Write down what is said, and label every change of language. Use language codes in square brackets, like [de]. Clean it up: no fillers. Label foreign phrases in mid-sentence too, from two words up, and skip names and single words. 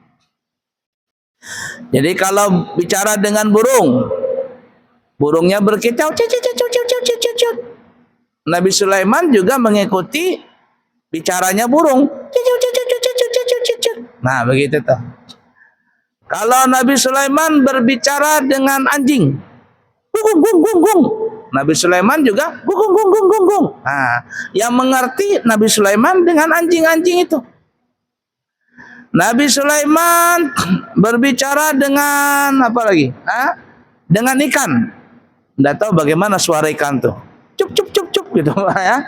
[id] Jadi kalau bicara dengan burung, burungnya berkicau, Nabi Sulaiman juga mengikuti bicaranya burung. Nah, begitu tuh. Kalau Nabi Sulaiman berbicara dengan anjing, gung gung gung gung. Nabi Sulaiman juga gung gung gung gung gung. Nah, yang mengerti Nabi Sulaiman dengan anjing-anjing itu. Nabi Sulaiman berbicara dengan apa lagi? Dengan ikan. Tidak tahu bagaimana suara ikan tuh. Cup cup cup cup gitu ya.